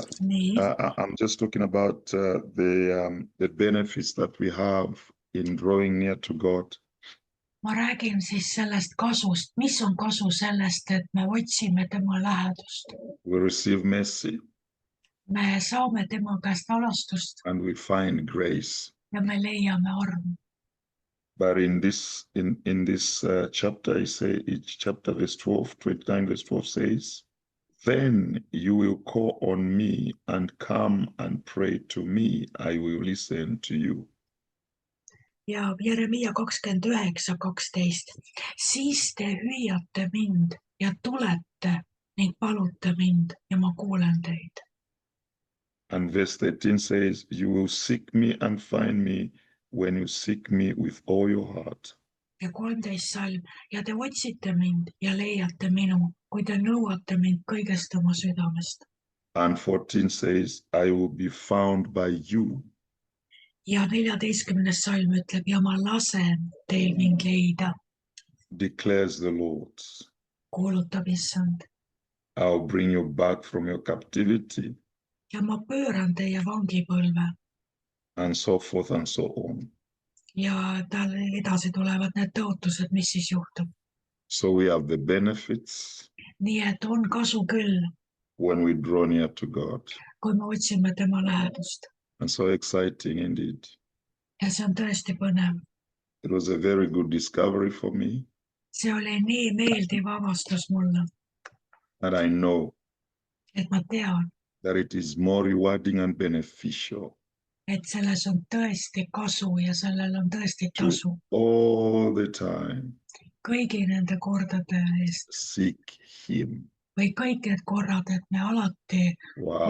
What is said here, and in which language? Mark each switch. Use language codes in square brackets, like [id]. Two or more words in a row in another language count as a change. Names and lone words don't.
[et] Nii, [en] I'm just talking about the benefits that we have in drawing near to God. [et] ma räägin siis sellest kasust. Mis on kasu sellest, et me otsime tema lähedust? [en] We receive mercy. [et] me saame tema käest alastust [en] and we find grace. [et] ja me leiame armu. [en] But in this chapter, each chapter, verse 12, 29, verse 12 says, then you will call on me and come and pray to me. I will listen to you. [et] Ja Jeremiia 29:12. Siis te hüüate mind ja tulete ning palute mind ja ma kuulen teid. [en] And verse 13 says, you will seek me and find me when you seek me with all your heart. [et] Ja 13. salm. Ja te otsite mind ja leiate minu, kui te nõuate mind kõigest oma südamest. [en] And 14 says, I will be found by you. [et] Ja 14. salm ütleb, ja ma lasen teil mind leida, [en] declares the Lord. [et] kuulutab issand. [en] I'll bring you back from your captivity, [et] Ja ma pööran teie vangipõlve. [en] and so forth and so on. [et] Ja tal edasi tulevad need tõotused, mis siis juhtub. [en] So we have the benefits [et] Nii et on kasu küll, [en] when we draw near to God. [et] kui me otsime tema lähedust. [en] And so exciting indeed. [et] Ja see on tõesti põnev. [en] It was a very good discovery for me. [et] See oli nii meeldiv avastus mulle, [en] And I know [et] et ma tean, [en] that it is more rewarding and beneficial [et] et selles on tõesti kasu ja sellel on tõesti [en] to [et] tasu. [en] all the time [et] Kõigi nende kordade eest [en] seek Him. [et] või kõik need korrad, et me alati [en] Wow,